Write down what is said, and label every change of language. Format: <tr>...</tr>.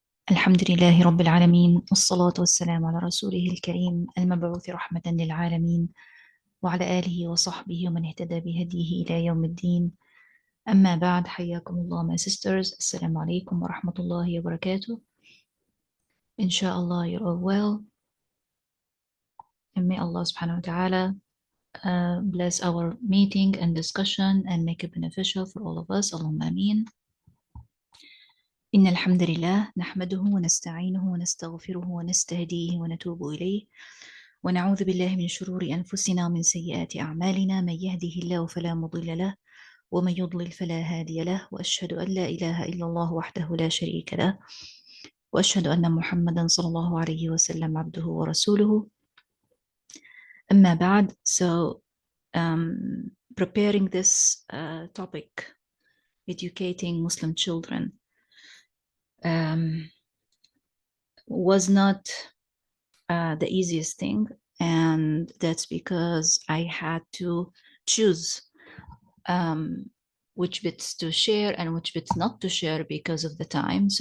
<ar>الحمد لله رب العالمين، والصلاة والسلام على رسوله الكريم المبعوث رحمة للعالمين وعلى آله وصحبه ومن اهتدى بهديه إلى يوم الدين. أما بعد، حياكم الله</ar> <en>my sisters.</en> <ar>السلام عليكم ورحمة الله وبركاته.</ar> <en>Inshallah you're all well, and may Allah subhanahu wa ta'ala bless our meeting and discussion and make it beneficial for all of us.</en> <ar>Allahumma ameen. إن الحمد لله نحمده ونستعينه ونستغفره ونستهديه ونتوب إليه ونعوذ بالله من شرور أنفسنا ومن سيئات أعمالنا. من يهده الله فلا مضل له ومن يضلل فلا هادي له، وأشهد أن لا إله إلا الله وحده لا شريك له، وأشهد أن محمدا صلى الله عليه وسلم عبده ورسوله. أما بعد.</ar> <en>So preparing this topic, educating Muslim children, was not the easiest thing, and that's because I had to choose which bits to share and which bits not to share because of the time.</en>